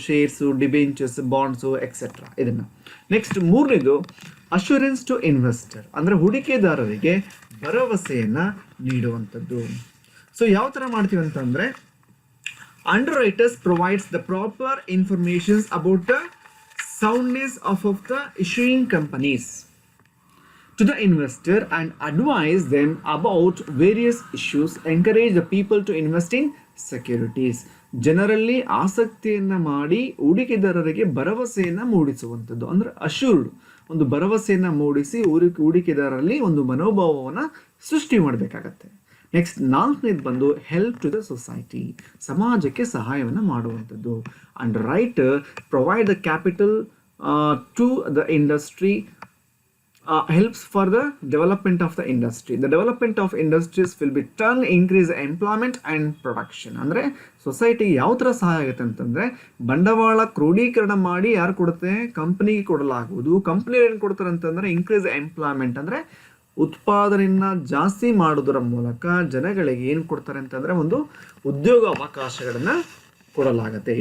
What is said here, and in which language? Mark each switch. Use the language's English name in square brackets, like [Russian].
[Kannada] Shares, debentures, bonds etcetera. ಇದನ್ನು next ಮೂರನೇದು [English] assurance to investor, [Kannada] ಅಂದರೆ ಹೂಡಿಕೆದಾರರಿಗೆ ಭರವಸೆಯನ್ನು ನೀಡುವಂಥದ್ದು. ಸೊ ಯಾವ ಥರ ಮಾಡ್ತೀವಿ ಅಂತಂದರೆ, [English] Underwriters provides the proper informations about the soundness of the issuing companies to the investor and advise them about various issues, encourage the people to invest in securities. [Kannada] ಜನರಲ್ಲಿ ಆಸಕ್ತಿಯನ್ನು ಮಾಡಿ ಹೂಡಿಕೆದಾರರಿಗೆ ಭರವಸೆಯನ್ನು ಮೂಡಿಸುವಂಥದ್ದು. ಅಂದರೆ ಅಶ್ಯೂರ್ಡ್, ಒಂದು ಭರವಸೆಯನ್ನು ಮೂಡಿಸಿ ಹೂಡಿಕೆದಾರರಲ್ಲಿ ಒಂದು ಮನೋಭಾವವನ್ನು ಸೃಷ್ಟಿ ಮಾಡಬೇಕಾಗತ್ತೆ. ನೆಕ್ಸ್ಟ್ ನಾಲ್ಕನೇದು ಬಂದು [English] help to the society, [Kannada] ಸಮಾಜಕ್ಕೆ ಸಹಾಯವನ್ನು ಮಾಡುವಂಥದ್ದು. [English] And writer provide the capital to the industry, helps for the development of the industry. The development of industries will be turn increase employment and production. [Kannada] ಅಂದರೆ ಸೊಸೈಟಿಗೆ ಯಾವ ಥರ ಸಹಾಯ ಆಗುತ್ತೆ ಅಂತಂದರೆ, ಬಂಡವಾಳ ಕ್ರೋಢೀಕರಣ ಮಾಡಿ ಯಾರು ಕೊಡುತ್ತೆ? ಕಂಪ್ನಿಗೆ ಕೊಡಲಾಗುವುದು. ಕಂಪ್ನಿ ಏನು ಕೊಡ್ತಾರೆ ಅಂತಂದರೆ [English] increase employment, [Kannada] ಅಂದರೆ ಉತ್ಪಾದನೆಯನ್ನು ಜಾಸ್ತಿ ಮಾಡೋದರ ಮೂಲಕ ಜನಗಳಿಗೆ ಏನು ಕೊಡ್ತಾರೆ ಅಂತಂದರೆ ಒಂದು ಉದ್ಯೋಗ ಅವಕಾಶಗಳನ್ನು ಕೊಡಲಾಗುತ್ತೆ.